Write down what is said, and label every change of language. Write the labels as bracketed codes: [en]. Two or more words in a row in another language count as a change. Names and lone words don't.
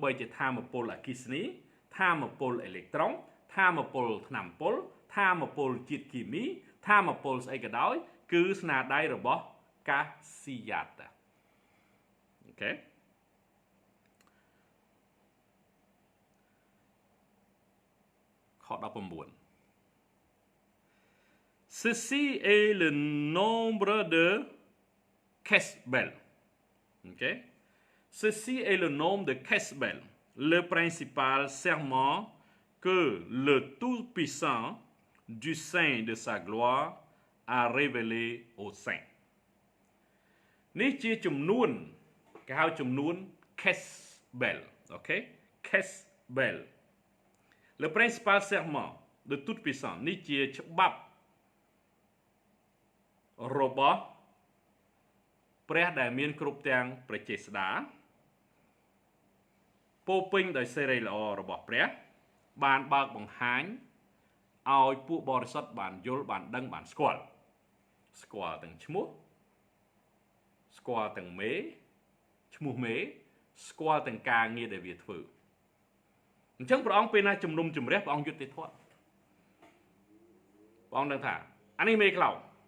[km] បីជាថាមពលអគ្គិសនីថាមពលអេឡិចត្រូនថាមពលថ្នាំពុលថាមពលជាតិគីមីថាមពលស្អីក៏ដោយគឺស្នាដៃរបស់កាស៊ីយ៉ាតាអូខេខ19 [fr] Ceci est le nombre de Kesbel. Okay? Ceci est le nombre de Kesbel, le principal serment que le Tout-Puissant du sein de sa gloire a révélé aux saints. [km] នេះជាចំនួនគេហៅចំនួន Kesbel. Okay? Kesbel. [fr] Le principal serment de Tout-Puissant [km] នេះជាច្បាប់របស់ព្រះដែលមានគ្រប់ទាំងប្រជាស្ដាពោ ពេញដោយសេរីល្អរបស់ព្រះបានបើកបង្ហាញឲ្យពួកបរិសុទ្ធបានយល់បានដឹងបានស្គាល់ទាំងឈ្មោះស្គាល់ទាំងមេឈ្មោះមេស្គាល់ទាំងការងារដែលវាធ្វើអញ្ចឹងព្រះអង្គពេលណាជំនុំជម្រះព្រះអង្គយុត្តិធម៌ព្រះអង្គដឹងថាអានេះមេក្លោ